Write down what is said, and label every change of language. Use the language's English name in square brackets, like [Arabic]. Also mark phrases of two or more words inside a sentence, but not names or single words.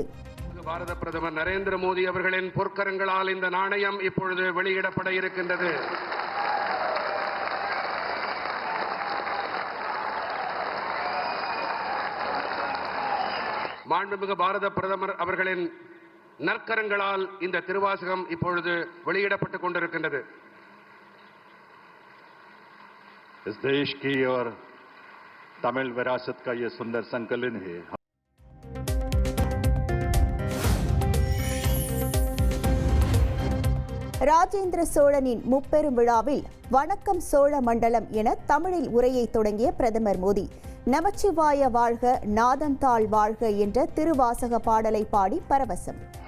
[Tamil] பாரத பிரதமர் நரேந்திர மோடி அவர்களின் பொற்கரங்களால் இந்த நாணயம் இப்பொழுது வெளியிடப்பட இருக்கின்றது. மாண்புமிகு பாரத பிரதமர் அவர்களின் நற்கரங்களால் இந்த திருவாசகம் இப்பொழுது வெளியிடப்பட்டுக் கொண்டிருக்கின்றது. [Hindi] इस देश की और तमिल विरासत का ये सुंदर संकलन है. [Tamil] ராஜேந்திர சோழனின் முப்பெரும் விழாவில் வணக்கம் சோழ மண்டலம் என தமிழில் உரையை தொடங்கிய பிரதமர் மோடி நமச்சிவாய வாழ்க நாதந்தாள் வாழ்க என்ற திருவாசக பாடலை பாடி பரவசம்.